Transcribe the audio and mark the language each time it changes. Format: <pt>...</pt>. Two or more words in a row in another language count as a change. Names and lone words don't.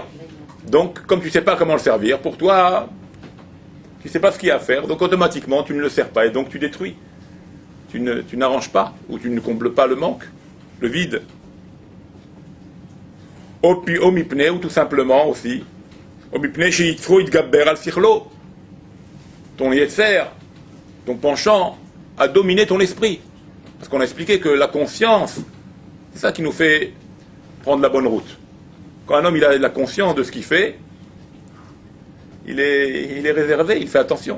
<fr>Donc, comme tu ne sais pas comment le servir, pour toi, tu ne sais pas ce qu'il y a à faire, donc automatiquement tu ne le sers pas et donc tu détruis. Tu n'arranges pas, ou tu ne combles pas le manque, le vide. Omipne, ou tout simplement aussi,</fr> <he>ומפני שיצרו התגבר על שכלו.</he> <fr>Ton yetzer, ton penchant, a dominé ton esprit. Parce qu'on a expliqué que la conscience, c'est ça qui nous fait prendre la bonne route. Quand un homme il a la conscience de ce qu'il fait, il est réservé, il fait attention.</fr>